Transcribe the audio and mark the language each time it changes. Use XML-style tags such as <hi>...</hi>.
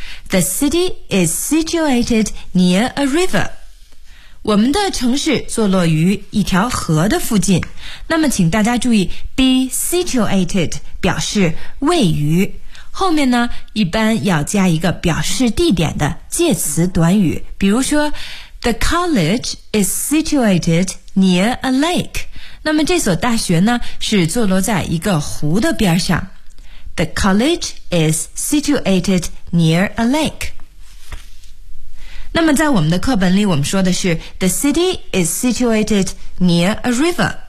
<en>The city is situated near a river.</en> <zh>我们的城市坐落于一条河的附近。那么请大家注意 be situated 表示位于。后面呢一般要加一个表示地点的介词短语。比如说</zh> <en>The college is situated near a lake.</en> <zh>那么这所大学呢是坐落在一个湖的边上。</zh> <en>The college is situated near a lake.</en> <zh>那么在我们的课本里我们说的是</zh> <en>The city is situated near a river.</en>